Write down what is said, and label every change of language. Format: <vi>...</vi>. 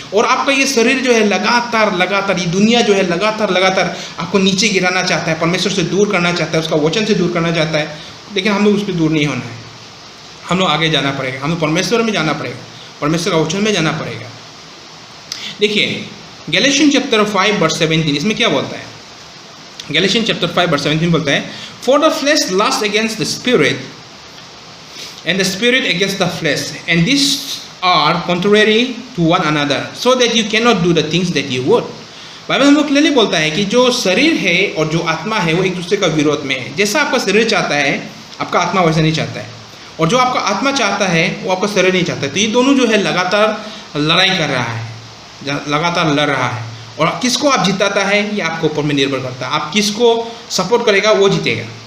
<hi>और आपका ये शरीर जो है लगातार ये दुनिया जो है लगातार आपको नीचे गिराना चाहता है, परमेश्वर से दूर करना चाहता है, उसका वचन से दूर करना चाहता है। लेकिन हम लोग उस पर दूर नहीं होना है। हम लोग आगे जाना पड़ेगा, हम लोग परमेश्वर में जाना पड़ेगा, परमेश्वर का वचन में जाना पड़ेगा। देखिए गैलेशियन चैप्टर 5 वर्स 17, इसमें क्या बोलता है?</hi> <en>Galatians chapter 5 verse 17 बोलता है,</en> <hi>for the flash lust against the spirit</hi> <en>and the spirit against the flesh, and these are contrary to one another, so that you cannot do the things that you would.</en> <hi>Bible हम लोग clearly बोलता है कि जो शरीर है और जो आत्मा है वो एक दूसरे का विरोध में है। जैसा आपका शरीर चाहता है आपका आत्मा वैसा नहीं चाहता है, और जो आपका आत्मा चाहता है वो आपका शरीर नहीं चाहता है। तो ये दोनों जो है लगातार लड़ाई कर रहा है, लगातार लड़ रहा है। और किसको आप जिताता है ये आपके ऊपर में निर्भर करता है। आप किसको सपोर्ट करेगा वो जीतेगा।</hi>